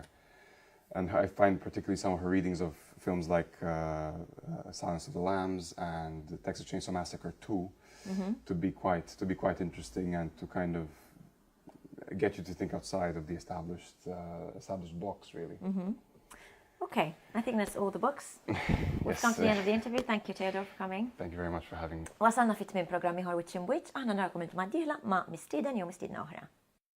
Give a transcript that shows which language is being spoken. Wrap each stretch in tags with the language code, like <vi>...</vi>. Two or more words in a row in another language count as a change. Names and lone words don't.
<en>And I find particularly some of her readings of films like Silence of the Lambs and the Texas Chainsaw Massacre 2 to be quite interesting and to kind of get you to think outside of the established blocks, really. Okay, I think that's all the books. We've come to the end of the interview. Thank you, Teodor, for coming. Thank you very much for having me.</en> <mt>Wasalna fit-tmiem programm ieħor Wiċċ imb Wiċċ, aħna narkom il-ġimgħa d-dieħla ma' mistieden jew mistiedna oħra.</mt>